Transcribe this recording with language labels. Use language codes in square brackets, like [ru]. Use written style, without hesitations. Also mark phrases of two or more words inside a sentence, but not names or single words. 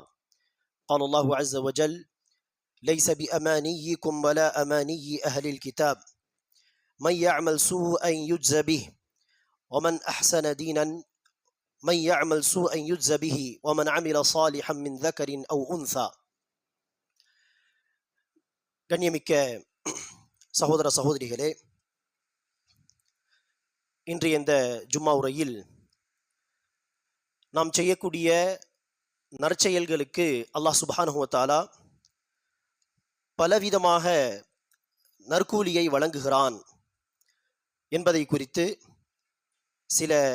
[ar] قال الله عز وجل: ليس بأمانيكم ولا أماني أهل الكتاب، من يعمل سوءا يجزى به ومن أحسن دينا من يعمل سوءا يجزى به ومن عمل صالحا من ذكر أو أنثى. [ta] கண்ணியமிக்க சகோதர சகோதரிகளே, இன்றைய இந்த ஜும்மா உரையில் நாம் செய்யக்கூடிய நற்செயல்களுக்கு அல்லாஹ் [ar] سبحانه وتعالى [ta] பலவிதமாக நற்கூலியை வழங்குகிறான் என்பதை குறித்து சில